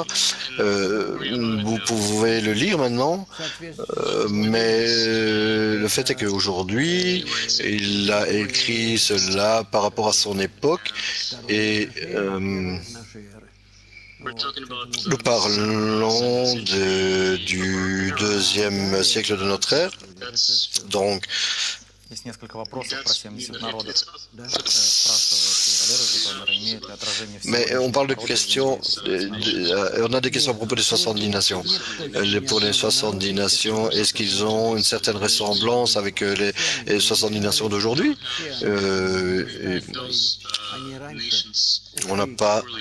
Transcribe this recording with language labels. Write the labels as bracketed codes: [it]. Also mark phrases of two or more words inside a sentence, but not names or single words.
[fr] Vous pouvez le lire maintenant, mais le fait est qu'aujourd'hui il a écrit cela par rapport à son époque, et nous parlons du deuxième siècle de notre ère. Donc, [ru] Есть несколько вопросов про 70 народов. Спрашивает и Валерий Житомир, имеет ли отражение всего. [fr] Mais on parle de questions, on a des questions à propos des 70 nations. Pour les 70 nations, est-ce qu'ils ont une certaine ressemblance avec les 70 nations d'aujourd'hui? On n'a pas...